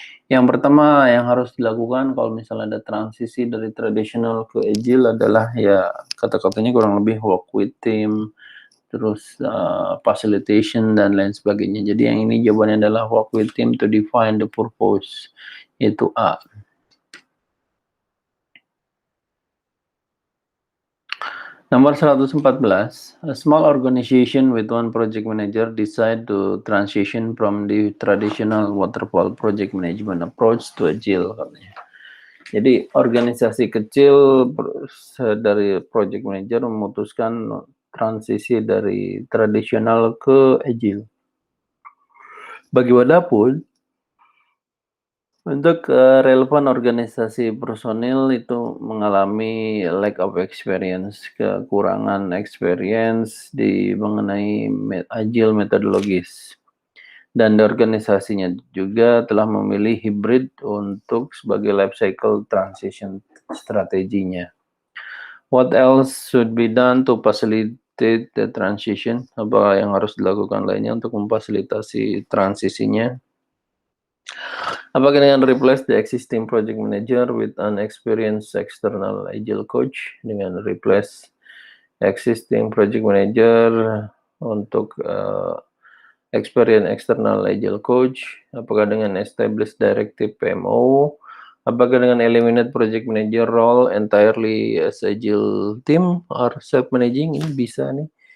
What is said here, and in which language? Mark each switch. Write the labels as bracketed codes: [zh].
[id] Yang pertama yang harus dilakukan kalau misalnya ada transisi dari traditional ke agile adalah ya kata-katanya kurang lebih work with team, terus facilitation dan lain sebagainya. Jadi yang ini jawabannya adalah [en] work with team to define the purpose, [id] yaitu A. [en] Nomor 114, a small organization with one project manager decide to transition from the traditional waterfall project management approach to agile [id] katanya. Jadi organisasi kecil dari project manager memutuskan transisi dari tradisional ke agile. Bagaimanapun, untuk relevan organisasi personil itu mengalami lack of experience, kekurangan experience mengenai agile metodologis. Dan organisasinya juga telah memilih hybrid untuk sebagai life cycle transition strateginya. [en] What else should be done to facilitate the transition? [id] Apa yang harus dilakukan lainnya untuk memfasilitasi transisinya? [en] Apakah dengan replace the existing project manager with an experienced external agile coach, dengan replace existing project manager untuk experience external agile coach, apakah dengan establish directive PMO, apakah dengan eliminate project manager role entirely as agile team or self-managing? [id] Ini bisa nih.